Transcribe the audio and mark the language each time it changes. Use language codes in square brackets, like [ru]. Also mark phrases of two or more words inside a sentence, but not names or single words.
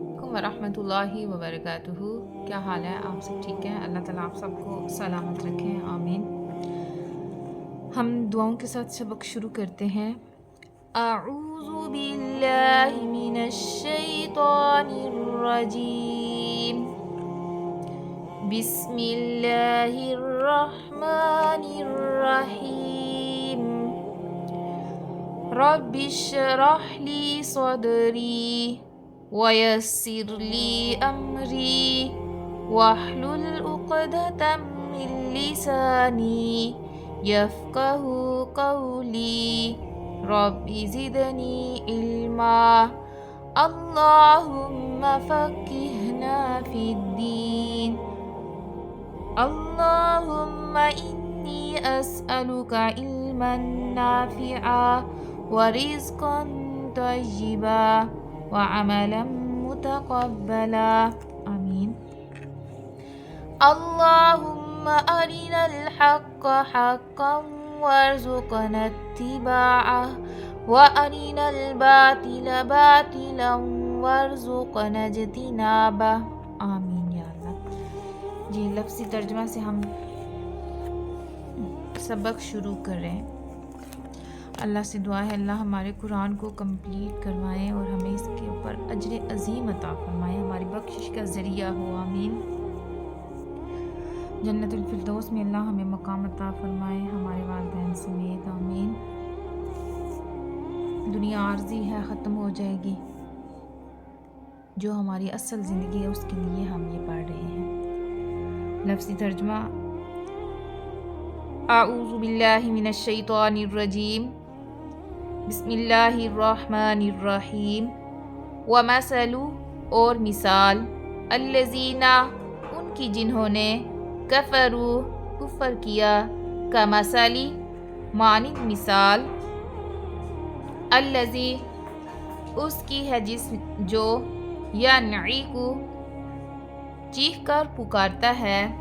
[ar] ورحمة الله وبركاته. [ur] کیا حال ہے؟ آپ سب ٹھیک ہیں? اللہ تعالیٰ آپ سب کو سلامت رکھیں، آمین۔ ہم دعاؤں کے ساتھ سبق شروع کرتے ہیں. [ar] أعوذ بالله من الشيطان الرجيم. بسم الله الرحمن الرحيم. رب اشرح لي صدري ويسر لي أمري واحلل عقدة من لساني يفقهوا قولي رب زدني علما. اللهم فقهنا في الدين. اللهم إني أسألك علما نافعا ورزقا طيبا وعملا متقبلا. آمين۔ اللهم أرنا الحق حقا وارزقنا اتباعه وأرنا الباطل باطلا وارزقنا اجتنابه. آمين يا الله. [ur] جی، لفظی ترجمہ سے ہم سبق شروع کر رہے ہیں. اللہ سے دعا ہے اللہ ہمارے قرآن کو کمپلیٹ کروائیں اور ہمیں اس کے اوپر اجر عظیم عطا فرمائیں، ہماری بخشش کا ذریعہ ہو. आमीन। جنت الفردوس میں اللہ ہمیں مقام عطا فرمائے، ہمارے والدین سمیت. आमीन। دنیا عارضی ہے، ختم ہو جائے گی. جو ہماری اصل زندگی ہے اس کے لیے ہم یہ پڑھ رہے ہیں. لفظی ترجمہ. [ar] أعوذ بالله من الشيطان الرجيم. بسم الله الرحمن الرحيم. ومثل [ur] اور مثال، الذین ان کی جنہوں نے، کفروا کفر کیا, [ar] كمثل [ur] مانند مثال، الذی اس کی ہے جس جو, [ar] ينعق [ur] چیخ کر پکارتا ہے,